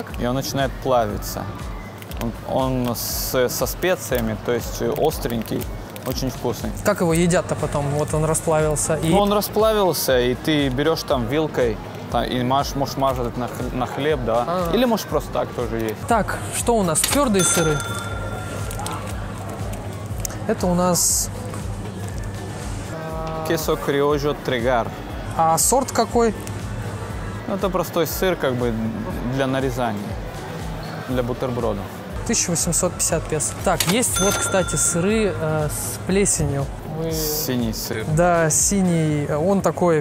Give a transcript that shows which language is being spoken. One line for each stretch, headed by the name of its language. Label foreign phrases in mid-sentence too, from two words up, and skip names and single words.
Russian: и он начинает плавиться. Он со специями, то есть остренький, очень вкусный. Как его едят-то потом? Вот он расплавился. И... Ну, он расплавился, и ты берешь там вилкой, и можешь мазать на хлеб, да. Или можешь просто так тоже есть. Так, что у нас? Твердые сыры. Это у нас...
Spanish: Queso criollo Tregar.
Russian: А сорт какой? Ну, это простой сыр, как бы для нарезания, для бутербродов. 1850 песо. Так, есть вот, кстати, сыры с плесенью. Синий сыр. Да, синий. Он такой...